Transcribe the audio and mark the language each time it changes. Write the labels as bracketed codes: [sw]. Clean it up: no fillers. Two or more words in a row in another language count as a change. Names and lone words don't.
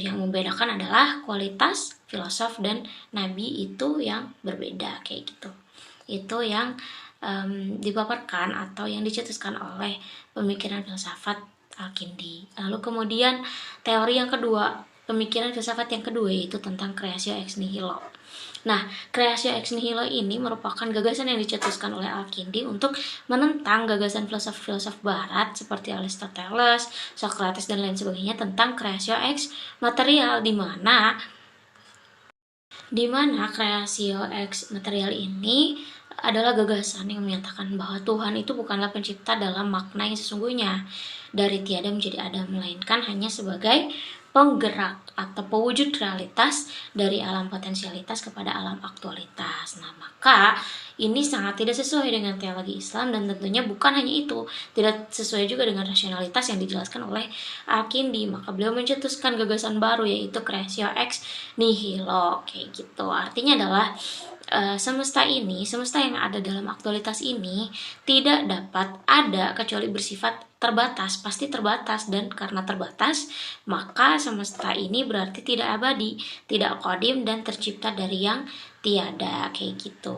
[id] Yang membedakan adalah kualitas filosof dan nabi itu yang berbeda kayak gitu. Itu yang dipaparkan atau yang dicetuskan oleh pemikiran filsafat Al-Kindi. Lalu kemudian teori yang kedua, pemikiran filsafat yang kedua, yaitu tentang [la] creatio ex nihilo. [id] Nah, [la] creatio ex nihilo [id] ini merupakan gagasan yang dicetuskan oleh Al-Kindi untuk menentang gagasan filosof-filosof barat seperti Aristoteles, Socrates, dan lain sebagainya tentang [la] creatio ex material, [id] di mana [la] creatio ex material [id] ini adalah gagasan yang menyatakan bahwa Tuhan itu bukanlah pencipta dalam makna yang sesungguhnya, dari tiada menjadi ada, melainkan hanya sebagai penggerak atau pewujud realitas dari alam potensialitas kepada alam aktualitas. Nah, maka ini sangat tidak sesuai dengan teologi Islam, dan tentunya bukan hanya itu, tidak sesuai juga dengan rasionalitas yang dijelaskan oleh Al-Kindi. Maka beliau mencetuskan gagasan baru, yaitu [la] creatio ex nihilo [id] kayak gitu. Artinya adalah semesta yang ada dalam aktualitas ini tidak dapat ada kecuali bersifat terbatas, pasti terbatas, dan karena terbatas maka semesta ini berarti tidak abadi, tidak qadim, dan tercipta dari yang tiada kayak gitu.